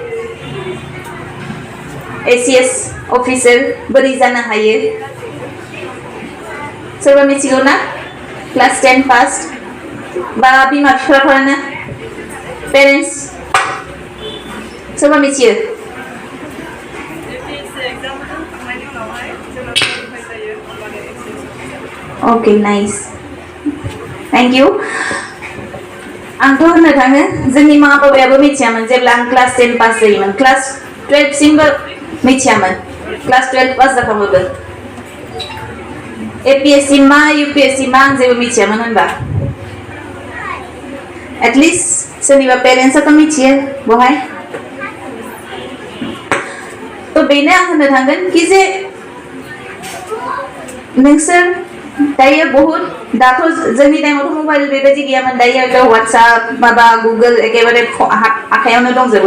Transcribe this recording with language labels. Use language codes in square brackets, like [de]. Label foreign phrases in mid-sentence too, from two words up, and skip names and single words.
[brx] ACS अफिसार बोरै जानो हायो सोरबा मिथिगौ ना क्लास 10 पास बा बिमा बिफाफोरानो पेरेन्टस सोरबा मिथियो [en] okay nice thank you [brx] आंथ' होननो थाङो जोंनि मा बाबायाबो मिथियामोन जेब्ला आं क्लास 10 पास जायोमोन क्लास 12 सिमबो मिथियामोन क्लास 12 पास जाखांबाबो APSC मा UPSC मा आं जेबो मिथियामोन होनबा [en] at least [brx] सोरनिबा पेरेन्टसआथ' मिथियो बहाय थ' बेनो आं होननो थांगोन कि जे नोंसोर दायो बहुत दाथ' जोंनि टाइमावथ' मबाइल बेबायदि गैयामोन दायो वाट्सएप माबा गुगोल एखेबारे आखायावनो दंजोबो